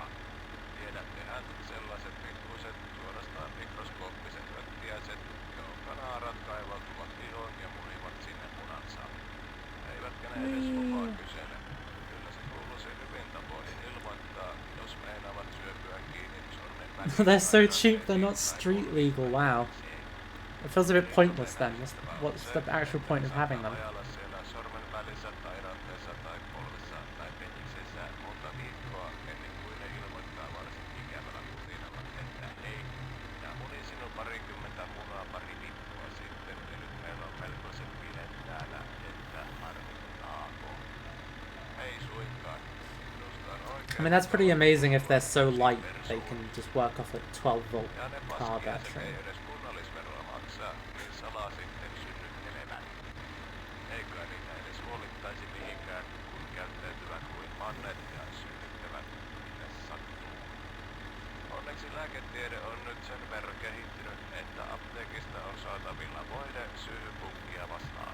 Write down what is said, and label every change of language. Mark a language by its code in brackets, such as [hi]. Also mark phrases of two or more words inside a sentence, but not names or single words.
[fi] Tiedättehän sellaiset pikkuiset, suorastaan mikroskooppiset röttiäiset, jonka kaivautuvat ihoon ja munivat sinne munansa. Eivätkä ne edes lupaa kysele. Kyllä se kuuluisi hyvin tapoihin ilmoittaa, jos meinaavat syöpyä kiinni sormen väliin. [en] They're so cheap, they're not street legal, wow. It feels a bit pointless then. What's the actual point of having them? [fi] Ajalla siellä sormen välissä tai ranteessa tai polvessa tai peniksessä monta viikkoa ennen kuin ne ilmoittaa varsin ikävällä kutinalla, että hei, minä munin sinun parikymmentä munaa pari viikkoa sitten ja nyt meillä on melkoisen bileet täällä, että harmittaako. Ei suinkaan. Minusta on oikein. [en] I mean, that's pretty amazing if they're so light they can just work off a 12-volt [fi] Ja ne [en] car [fi] paskiaiset [en] battery. [fi] ei edes kunnallisveroa maksaa, niin salaa sitten synnyttelevät. Eikä niitä edes huolittaisi mihinkään, kun käyttäytyvät kuin mannet ja synnyttävät mitä sattuu. Onneksi lääketiede on nyt sen verran kehittynyt, että apteekista on saatavilla voide syyhypunkkia vastaan.